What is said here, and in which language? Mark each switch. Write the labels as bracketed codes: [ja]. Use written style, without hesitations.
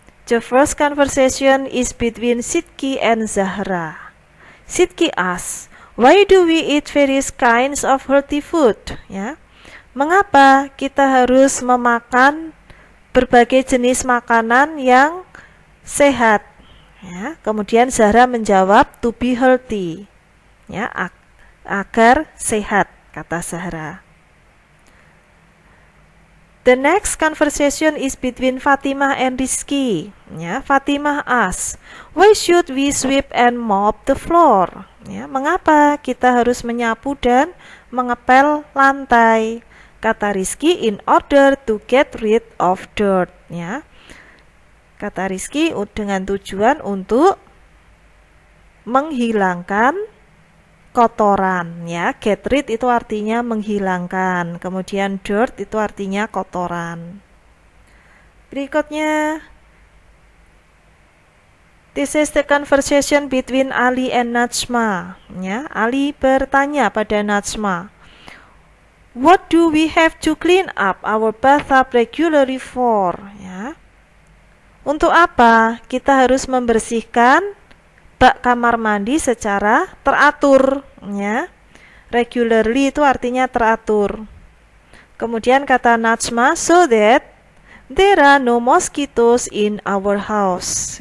[en] The first conversation is between Sidki and Zahra. Sidki asks, "Why do we eat various kinds of healthy food?" [id] Ya. Mengapa kita harus memakan berbagai jenis makanan yang sehat? Ya. Kemudian Zahra menjawab, [en] "To be healthy." [id] Ya, agar sehat, kata Zahra. [en] The next conversation is between Fatimah and Rizky. Ya, Fatimah asks, "Why should we sweep and mop the floor?" [id] Ya, mengapa kita harus menyapu dan mengepel lantai? Kata [en] Rizky, "In order to get rid of dirt." [id] Ya, kata Rizky dengan tujuan untuk menghilangkan kotoran, ya. Get rid itu artinya menghilangkan, kemudian dirt itu artinya kotoran. [en] Berikutnya, this is the conversation between Ali and Najma. [id] Ya, Ali bertanya pada Najma, [en] "What do we have to clean up our bathtub regularly for?" [id] Ya, untuk apa kita harus membersihkan bak kamar mandi secara teratur, ya. Regularly itu artinya teratur. Kemudian kata Najma, [en] "So that there are no mosquitoes in our house."